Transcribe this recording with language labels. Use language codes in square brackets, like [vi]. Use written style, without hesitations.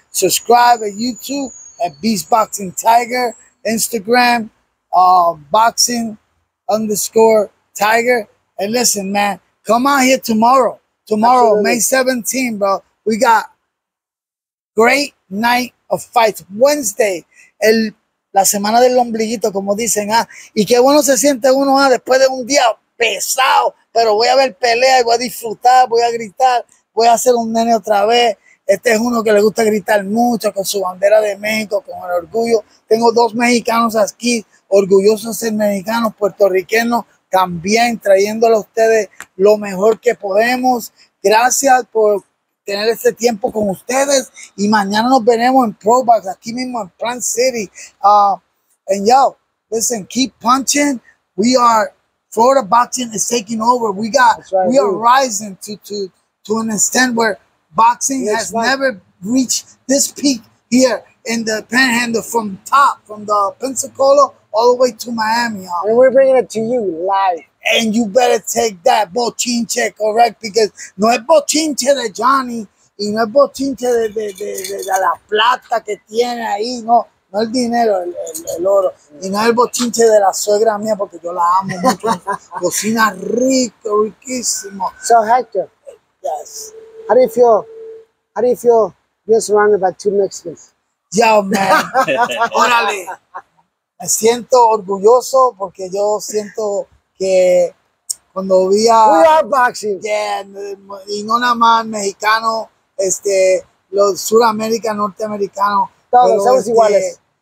[en] Subscribe at YouTube at Beast Boxing Tiger, Instagram, boxing _Tiger. And listen, man, come out here tomorrow. Tomorrow, May 17, bro. We got great night of fights. [es] Wednesday, la semana del ombliguito, como dicen. Y qué bueno se siente uno después de un día pesado. Pero voy a ver pelea y voy a disfrutar, voy a gritar. Voy a hacer un nene otra vez. Este es uno que le gusta gritar mucho con su bandera de México, con el orgullo. Tengo dos mexicanos aquí, orgullosos de ser mexicanos, puertorriqueños, también trayéndole a ustedes lo mejor que podemos. Gracias por tener este tiempo con ustedes. Y mañana nos veremos en Probox, aquí mismo en Plant City. [en] And yo, listen, keep punching. Florida boxing is taking over. We are rising to an extent where boxing has never reached this peak here in the Panhandle, from the Pensacola all the way to Miami. And we're bringing it to you live. And you better take that bochinche, correct? [es] Because no es bochinche de Jhonny y no es bochinche de la plata que tiene ahí, no el dinero, el oro. Y no es el bochinche de la suegra mía, porque yo la amo mucho. Cocina rico, riquísimo. [en] So Hector, yes. How do you feel being surrounded by two Mexicans? Yo, man. [es] Órale. Me siento orgulloso porque yo siento que cuando vi a... [en] We are boxing. [es] Yeah, y no nada más mexicanos, los suramericanos, norteamericanos. Todos somos iguales.